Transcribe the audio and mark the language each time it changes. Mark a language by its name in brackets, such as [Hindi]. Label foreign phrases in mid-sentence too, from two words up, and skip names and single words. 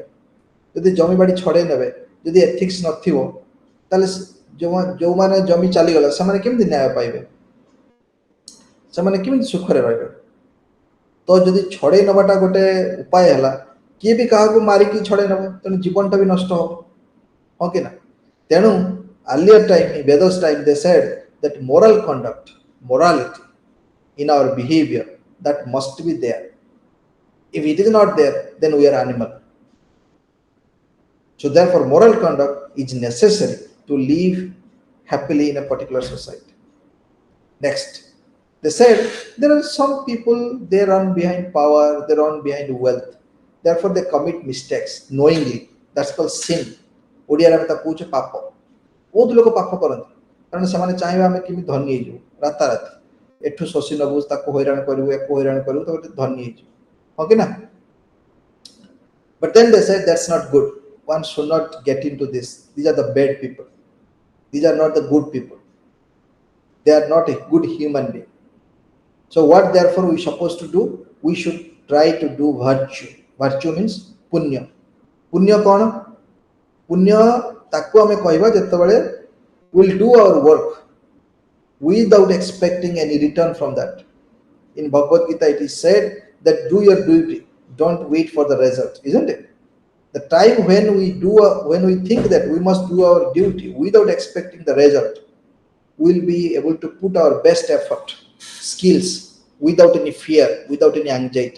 [Odia] ଯଦି ଜମି ବାଡ଼ି ଛଡ଼େଇ ନେବେ, ଯଦି ଏଥିକ୍ସ ନଥିବ, ତାହେଲେ ଯେଉଁମାନେ ଜମି ଚାଲିଗଲା ସେମାନେ କେମିତି ନ୍ୟାୟ ପାଇବେ? ସେମାନେ କେମିତି ସୁଖରେ ରହିବେ? ତ ଯଦି ଛଡ଼େଇ ନେବାଟା ଗୋଟେ ଉପାୟ ହେଲା, କିଏ ବି କାହାକୁ ମାରିକି ଛଡ଼େଇ ନେବ, ତେଣୁ ଜୀବନଟା ବି ନଷ୍ଟ ହେବ। ହଁ କି ନା? [English] ତେଣୁ earlier time, in Vedas time, they said that moral conduct, morality in our behavior, that must be there. If it is not there, then we are animal. So therefore moral conduct is necessary to live happily in a particular society. Next, they said there are some people, they run behind power, they run behind wealth, therefore they commit mistakes knowingly. That's called sin. [Odia] ଓଡ଼ିଆରେ ଆମେ ତାକୁ କହୁଛେ ପାପ। ବହୁତ ଲୋକ ପାପ କରନ୍ତି କାରଣ ସେମାନେ ଚାହିଁବେ ଆମେ କେମିତି ଧନୀ ହେଇଯିବୁ, ରାତାରାତି ଏଠୁ ଶୋଷି ନେବୁ, ତାକୁ ହଇରାଣ କରିବୁ, ଏକୁ ହଇରାଣ କରିବୁ, ତ ଗୋଟେ ଧନୀ ହେଇଯିବୁ। ହଁ କି ନା? [English] But then they said that's not good. One should not get into this. These are the bad people. These are not the good people. They are not a good human being. So what therefore we supposed to do? We should try to do virtue. Virtue means punya. [Odia] ପୁଣ୍ୟ କ'ଣ? ପୁଣ୍ୟ ତାକୁ ଆମେ କହିବା ଯେତେବେଳେ [English] we'll do our work without expecting any return from that. In Bhagavad Gita it is said that do your duty, don't wait for the result, isn't it? The time when we think that we must do our duty without expecting the result, we'll be able to put our best effort, skills, without any fear, without any anxiety.